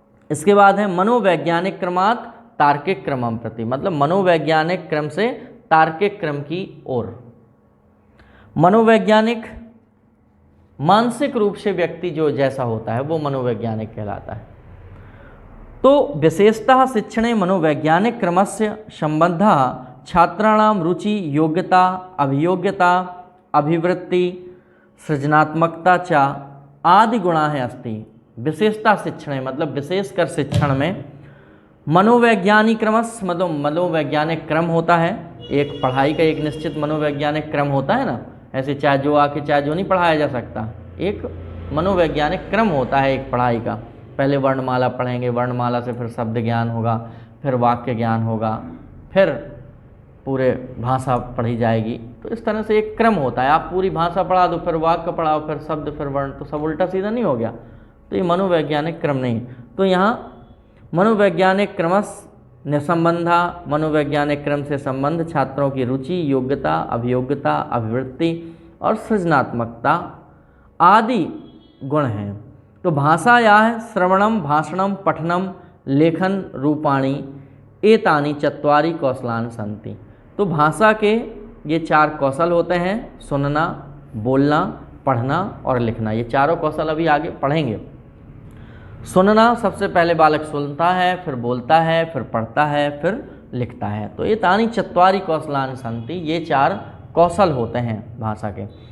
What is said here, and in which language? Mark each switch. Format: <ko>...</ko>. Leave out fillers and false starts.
<hi>इसके बाद है</hi> <sa>मनोवैज्ञानिक क्रमात् तार्किक क्रमम प्रति,</sa> <hi>मतलब मनोवैज्ञानिक क्रम से तार्किक क्रम की ओर। मनोवैज्ञानिक मानसिक रूप से व्यक्ति जो जैसा होता है वो मनोवैज्ञानिक कहलाता है।</hi> <sa>तो विशेषतः शिक्षणे मनोवैज्ञानिक क्रमस्य संबंधः छात्राणां रुचि, योग्यता, अभियोग्यता, अभिवृत्ति, सृजनात्मकता च आदि गुणाः अस्ति।</sa> <hi>विशेषता शिक्षणे मतलब विशेषकर शिक्षण में मनोवैज्ञानिक क्रमस्य मतलब मनोवैज्ञानिक क्रम होता है। एक पढ़ाई का एक निश्चित मनोवैज्ञानिक क्रम होता है ना, ऐसे चाहे जो आके चाहे जो नहीं पढ़ाया जा सकता। एक मनोवैज्ञानिक क्रम होता है एक पढ़ाई का। पहले वर्णमाला पढ़ेंगे, वर्णमाला से फिर शब्द ज्ञान होगा, फिर वाक्य ज्ञान होगा, फिर पूरे भाषा पढ़ी जाएगी। तो इस तरह से एक क्रम होता है। आप पूरी भाषा पढ़ा दो, फिर वाक्य पढ़ाओ, फिर शब्द, फिर वर्ण, तो सब उल्टा सीधा नहीं हो गया। तो ये मनोवैज्ञानिक क्रम नहीं। तो यहाँ</hi> <sa>मनोवैज्ञानिक क्रमस निसंबंधा,</sa> <hi>मनोवैज्ञानिक क्रम से संबंध छात्रों की रुचि, योग्यता, अभियोग्यता, अभिवृत्ति और सृजनात्मकता आदि गुण हैं।</hi> <sa>तो भाषायाः श्रवणम, भाषणम, पठनम, लेखन रूपाणि एतानि चत्वारि कौशलानि सन्ति।</sa> <hi>तो भाषा के ये 4 कौशल होते हैं, सुनना, बोलना, पढ़ना और लिखना। ये चारों कौशल अभी आगे पढ़ेंगे। सुनना, सबसे पहले बालक सुनता है, फिर बोलता है, फिर पढ़ता है, फिर लिखता है। तो</hi> <sa>एतानि चत्वारि कौशलानि सन्ति,</sa> <hi>ये 4 कौशल होते हैं भाषा के।</hi>